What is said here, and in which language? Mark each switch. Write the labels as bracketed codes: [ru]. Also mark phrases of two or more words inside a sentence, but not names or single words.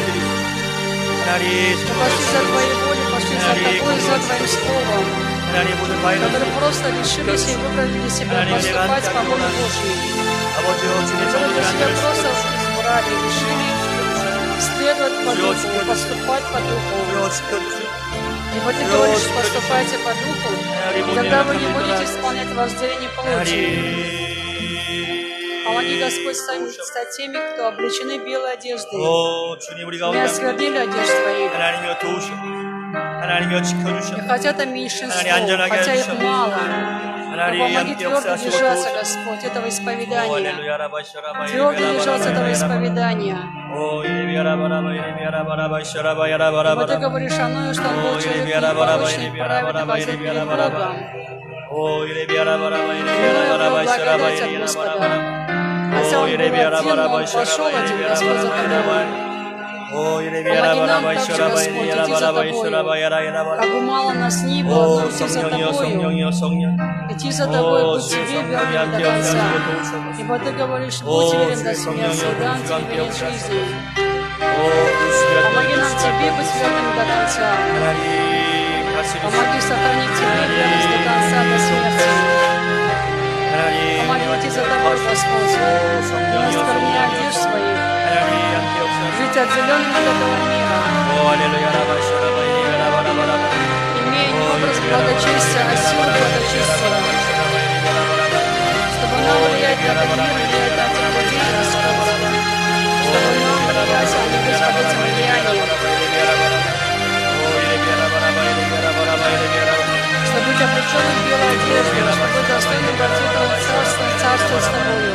[ru] но пошли за Твоей волей, пошли за Тобой, за Твоим Словом, которые просто решились и выбрали для себя поступать по воле Божьей, которые для себя просто избрали, решили следовать по Духу, поступать по Духу. Ибо Ты говоришь, поступайте по Духу, и тогда вы не будете исполнять вожделение плоти. Помоги, Господь, стать теми, кто облечены белой одеждой, [ko] 오 주님 우리 [ru] не [ko] 가운데 [ru] осквернили одежд своих. [ko] 하나님이여 도우시고 하나님이여 지켜주시고 [ru] И хотя это меньшинство, [ko] 하나님 안전하게 [ru] хотя их [ko] 해주셔서 [ru] мало, но [ko] 하나님 [ru] помоги [ko] 함께 [ru] твердо [ko] 역사하시고 [ru] держаться, [ko] 도우시고 [ru] Господь, этого 오 исповедания. 할렐루야 라바시라바 Твердо держаться этого 이레미야 исповедания. 오 이레미야 라바라바 이레미야 라바라바 이시라바 Ибо Ты 야라바라바 говоришь о Ное, что Он был О, человек Иеремия раба, непорочный, Иеремия праведный, раба, ходил Иеремия перед раба, Богом. 오 이레미야 라바라바 이레미야 Иное 라바라바 было 이시라바 благодать от 이레미야 Господа. 라바라바 Хотя 오 Он был 이레미야 один, но 라바라바 Он пошел 이시라바 один, 이레미야 Господь, за 라바라바 тобой. 오 이레미야 Помоги нам 라바라바 также, 이시라바 Господь, 이레미야 идти за 라바라바 Тобою. 이시라바 야라야라바 Как умало нас ни было, 오 но идти за [ko] 성령이여 [ru] Тобою. [ko] 성령이여 성령 [ru] Идти за Тобой, 오 быть [ko] 주의 [ru] Тебе [ko] 성령이 [ru] верным [ko] 함께 [ru] до конца. [ko] 역사하시고 도우셔서 [ru] Ибо Ты говоришь, О, будь верен [ko] 주의 [ru] до смерти, [ko] 성령이여, [ru] дам [ko] 주의 [ru] Тебе [ko] 함께 [ru] венец [ko] 역사하시고 [ru] жизни. [ko] 오 주시가 [ru] Помоги нам Тебе быть верными до конца. [ko] 하나님 다스리시고 [ru] Помоги сохранить Тебе верность до конца, до смерти. [ko] 하나님 [ru] Помоги идти за Тобой, Господь, не оскверняя одежд своих, [ko] 하나님 함께 역사하시고 [ru] жить отделенным от этого мира, 오 할렐루야 라바시라바 이레미야 라바라바라바 имея не образ благочестия, а силу благочестия. Чтобы нам влиять на этот мир, влиять на этих людей, Господь. Чтобы нам влиять, а не быть под этим влиянием. Чтобы быть облеченным в белой одежде, чтобы быть достойным войти в Твое царство и царствовать с Тобою.